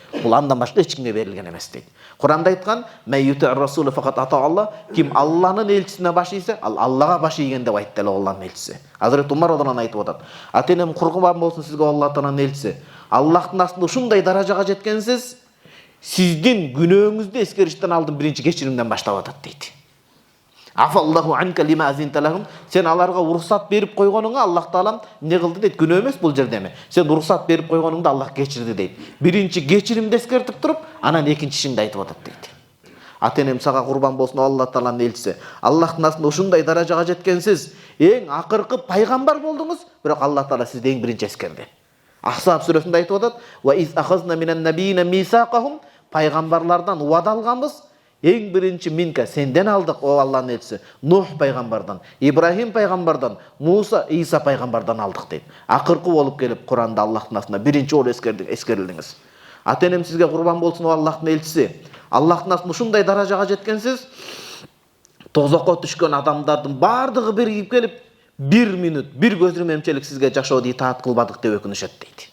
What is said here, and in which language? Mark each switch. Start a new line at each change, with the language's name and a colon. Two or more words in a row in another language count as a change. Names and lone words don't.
Kyrgyz: Бул андан башка эч кимге берилген эмес дейт. Куранда айткан,
Arabic: "من يطع الرسول فقد أطاع الله",
Kyrgyz: ким Алланын элчисине баш ийсе, ал Аллага баш ийген деп айтты эле Алланын элчиси. Азирет Умар радыйаллаху айтып атат. Ата-энем курбан болсун сизге, Алла Тааланын элчиси. Аллахтын астында ушундай даражага жеткенсиз, сиздин күнөөңүздү эскериштен алдын биринчи кечиримден баштап атат дейт.
Arabic: عفا الله عنك لم أذنت لهم.
Kyrgyz: Сен аларга уруксат берип койгонуңа Аллах Таалам не кылды дейт. Күнөө эмес бул жерде эме. Сен уруксат берип койгонуңду Аллах кечирди дейт. Биринчи кечиримди эскертип туруп, анан экинчисинди айтып атат дейт. Ата-энем сага курбан болсун, Алла Тааланын элчиси. Аллахтын астында ушундай даражага жеткенсиз, эң акыркы пайгамбар болдуңуз, бирок Алла Таала сизди эң биринчи эскерди. Ахзаб сүрөсүндө айтып атат:
Arabic: "وإذ أخذنا من النبيين ميثاقهم",
Kyrgyz: пайгамбарлардан уада алганбыз. Эң биринчи минка сенден алдык, о Алланын элчиси. Нух пайгамбардан, Ибрахим пайгамбардан, Муса, Иса пайгамбардан алдык дейт. Акыркы болуп келип Куранда Аллахтын астында биринчи жолу эскерилдиңиз. Ата-энем сизге курбан болсун, о Аллахтын элчиси. Аллахтын астында ушундай даражага жеткенсиз, тозокко түшкөн адамдардын бардыгы биригип келип, 1 минут, 1 көзүрүм эмчелик сизге жашоодо итаат кылбадык деп өкүнүшөт дейт.